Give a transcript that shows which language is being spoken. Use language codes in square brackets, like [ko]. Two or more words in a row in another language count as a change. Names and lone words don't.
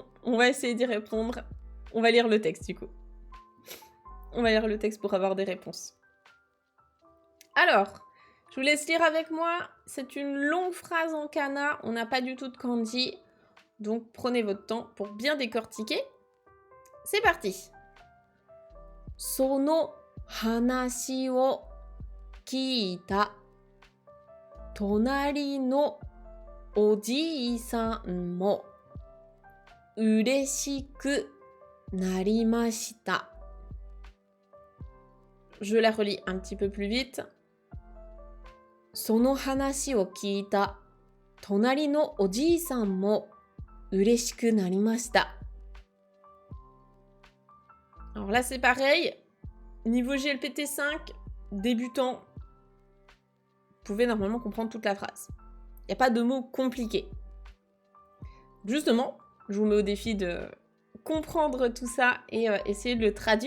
[fr] On va essayer d'y répondre. On va lire le texte, du coup. On va lire le texte pour avoir des réponses. Alors, je vous laisse lire avec moi. C'est une longue phrase en kana. On n'a pas du tout de kanji. Donc, prenez votre temps pour bien décortiquer. C'est parti. [ja] その話を聞いた隣のおじさんも嬉しくなりました. [fr] Je la relis un petit peu plus vite. [ja] その話を聞いた隣のおじさんも嬉しくなりました. [fr] Alors là, c'est pareil. Niveau GLPT 5, débutant, vous pouvez normalement comprendre toute la phrase. Il n'y a pas de mots compliqués. Justement, je vous mets au défi de comprendre tout ça et essayer de le traduire.